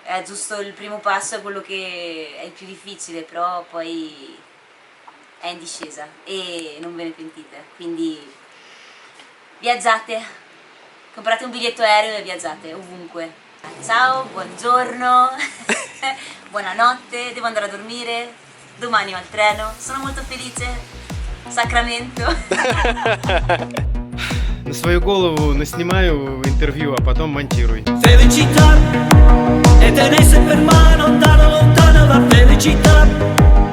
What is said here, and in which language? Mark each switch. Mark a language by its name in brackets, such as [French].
[Italian] È giusto il primo passo, è quello che è il più difficile, però poi è in discesa e non ve ne pentite, quindi viaggiate, comprate un biglietto aereo e viaggiate ovunque. Ciao, buongiorno, buonanotte, devo andare a dormire, domani ho il treno, sono molto felice, Sacramento. [Russian] на свою голову наснимаю интервью, а потом монтируй. [Italian] Felicità, e tenesse per mano, lontano, lontano la felicità.